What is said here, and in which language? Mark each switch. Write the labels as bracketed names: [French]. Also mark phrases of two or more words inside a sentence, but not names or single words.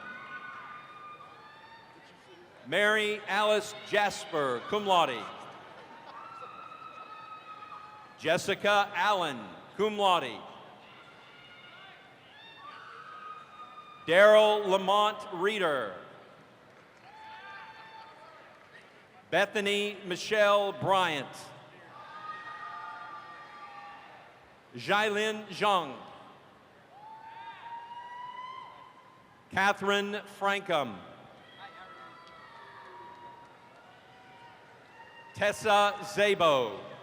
[English] Mary Alice Jasper, [Latin] cum laude. [English] Jessica Allen, [Latin] cum laude. [English] Daryl Lamont Reeder. Bethany Michelle Bryant. Jailin Zhang. Catherine Frankham. Tessa Zabo.